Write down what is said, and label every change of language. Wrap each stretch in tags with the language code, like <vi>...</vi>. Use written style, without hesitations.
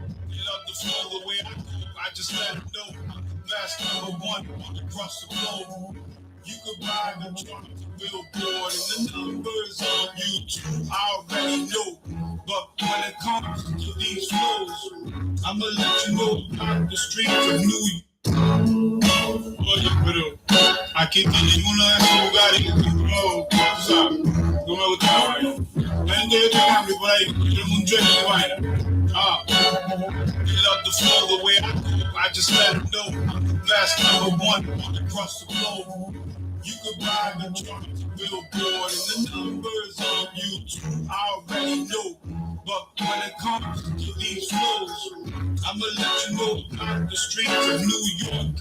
<en>Get up the floor the way I go, I just let them know I'm the best, #1 across the globe. You could buy the chart, the billboard, and the numbers on YouTube, I already know. But when it comes to these flows, I'ma let you know about the streets of New York.</en> <es>Oye, pero aquí tienen uno de esos lugares que tú sabes, no me gusta la vaina. Ven que yo te cambio por ahí, tengo un jet de vaina.</es> <en>They love the flow the way I go, I just let them know I'm the best, #1 across the globe. You could buy the chart, the billboard, and the numbers on YouTube, I already know. But when it comes to these flows, I'ma let you know about the streets of New York.</en>